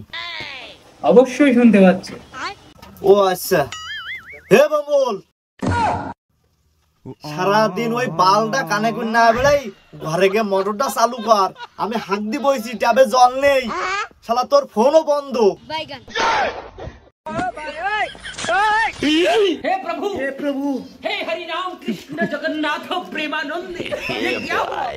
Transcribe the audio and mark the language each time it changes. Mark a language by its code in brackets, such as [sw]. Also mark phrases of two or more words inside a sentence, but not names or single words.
[bn] অবশ্যই শুনতে পাচ্ছে। ও আচ্ছা। হে ভম্বল, সারাদিন ওই বালটা কানে করে না বেড়াই, ঘরে গিয়ে মোটরটা চালু কর। আমি হাঁক দি বইছি, ট্যাবে জল নেই, শালা তোর ফোনও বন্ধ। [hi] हे प्रभु हे हरि राम कृष्ण जगन्नाथ प्रेमानंद ये क्या हुआ?